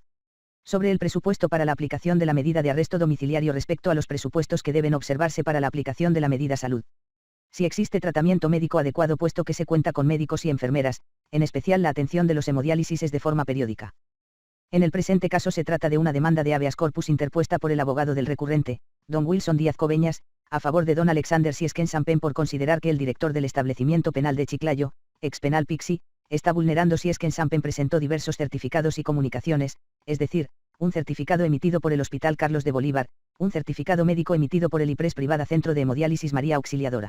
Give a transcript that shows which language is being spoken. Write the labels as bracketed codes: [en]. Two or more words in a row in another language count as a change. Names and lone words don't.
[es] Sobre el presupuesto para la aplicación de la medida de arresto domiciliario respecto a los presupuestos que deben observarse para la aplicación de la medida salud. Si existe tratamiento médico adecuado puesto que se cuenta con médicos y enfermeras, en especial la atención de los hemodiálisis es de forma periódica. En el presente caso se trata de una demanda de habeas corpus interpuesta por el abogado del recurrente, don Wilson Díaz Coveñas, a favor de don Alexander Siesken Sampen por considerar que el director del establecimiento penal de Chiclayo, ex penal Pixi, está vulnerando. Siesken Sampen presentó diversos certificados y comunicaciones, es decir, un certificado emitido por el Hospital Carlos de Bolívar, un certificado médico emitido por el IPRES Privada Centro de Hemodiálisis María Auxiliadora.